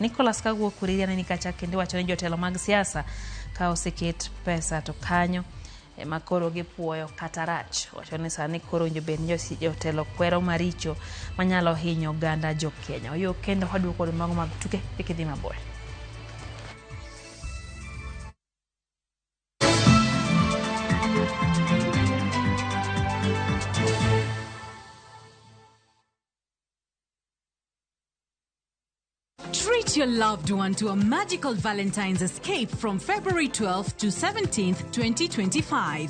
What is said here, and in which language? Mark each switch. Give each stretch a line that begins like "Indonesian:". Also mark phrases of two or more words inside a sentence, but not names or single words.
Luo (Kenya and Tanzania): Nicholas Kagwo Kuriria ne nikacha kende wacho ne jotelo mag siasa ka oseket pesa to kanyo makoro gi puoyo katarach. Wacho ni sani koro njobed jotelo kwero maricho manyalo hinyo ganda jo Kenya. Oyo kendo waduoko mago mag tuke ikidhi maboy.
English: Treat your loved one to a magical Valentine's escape from February 12th to 17th, 2025.